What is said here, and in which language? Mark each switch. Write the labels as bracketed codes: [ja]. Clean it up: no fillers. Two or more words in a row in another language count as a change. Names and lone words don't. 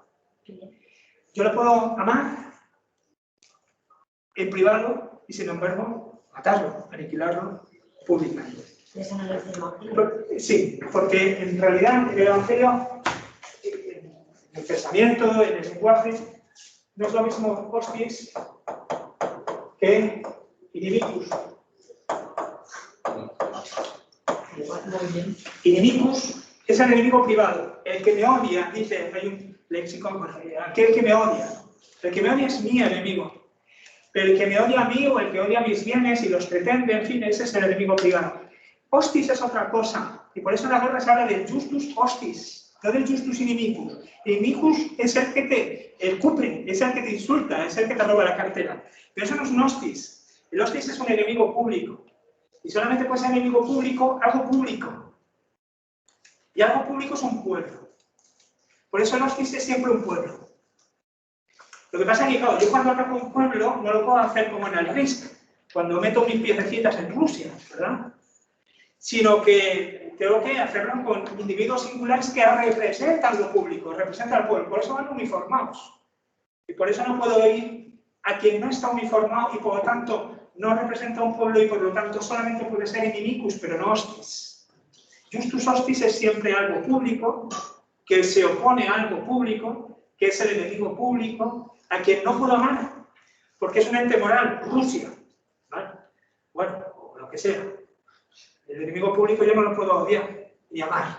[es] Yo lo puedo amar en privado y, sin embargo, matarlo, aniquilarlo públicamente. ¿Eso no lo dice el Evangelio? Sí, porque en realidad el Evangelio, en el pensamiento, en el lenguaje, no es lo mismo hostis que inimicus. Inimicus es el enemigo privado, el que me odia, dice, hay un léxico, aquel que me odia. El que me odia es mi enemigo. Pero el que me odia a mí o el que odia mis bienes y los pretende, en fin, ese es el enemigo privado. Hostis es otra cosa, y por eso en la guerra se habla del [la] justus hostis, [es] no del [la] justus inimicus. [es] Inimicus es el que te cupre, es el que te insulta, es el que te roba la cartera. Pero eso no es un hostis. El hostis es un enemigo público. Y solamente puede ser enemigo público algo público. Y algo público es un pueblo. Por eso el hostis es siempre un pueblo. Lo que pasa es que, claro, yo cuando ataco un pueblo no lo puedo hacer como en el Risk, cuando meto mis piececitas en Rusia, ¿verdad? Sino que tengo que hacerlo con individuos singulares que representan lo público, representan al pueblo. Por eso van uniformados. Y por eso no puedo ir a quien no está uniformado y por lo tanto no representa a un pueblo y por lo tanto solamente puede ser inimicus, pero no hostis. [la] Justus hostis [es] es siempre algo público, que se opone a algo público, que es el enemigo público, a quien no puedo amar, porque es un ente moral, Rusia, ¿vale? Bueno, o lo que sea. El enemigo público yo no lo puedo odiar ni amar.